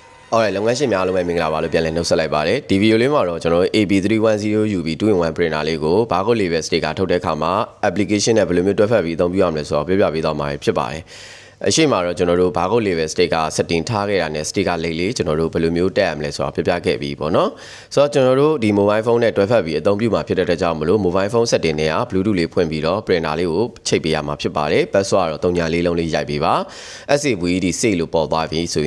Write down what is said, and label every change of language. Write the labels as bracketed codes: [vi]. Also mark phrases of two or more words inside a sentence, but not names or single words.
[my] Alright လုပ်ငန်းရှင်များအားလုံးပဲမင်္ဂလာပါလို့ပြန်လည်နှုတ်ဆက်လိုက်ပါတယ်ဒီဗီဒီယိုလေးမှာတော့ကျွန်တော်တို့ AB310UB [en] 2-in-1 printer [my] လေးကို [en] barcode label sticker [my] ထုတ်တဲ့အခါမှာ application နဲ့ဘယ်လိုမျိုးတွဲဖက်ပြီးအသုံးပြုရမလဲဆိုတော့ပြပြပေးသွားမှာဖြစ်ပါတယ်အရှိမတော့ကျွန်တော်တို့ [en] barcode label sticker setting [my] ထားခဲ့တာနဲ့ sticker လေးကျွန်တော်တို့ဘယ်လိုမျိုးတက်ရမလဲဆိုတော့ပြပြခဲ့ ပြီးပေါ့နော်ဆိုတော့ကျွန်တော်တို့ဒီ [en] mobile phone [my] နဲ့တွဲဖက်ပြီးအသုံးပြုမှာဖြစ်တဲ့အတွက်ကြောင့်မလို့ [en] mobile phone setting [my] တွေက Bluetooth လေးဖွင့်ပြီးတော့ printer လေးကိုချိတ်ပေးရမှာဖြစ်ပါတယ် password တော့3ညာလေးလုံးလေးရိုက်ပေးပါ SAVED စိတ်လို့ပေါ်သွားပြီဆို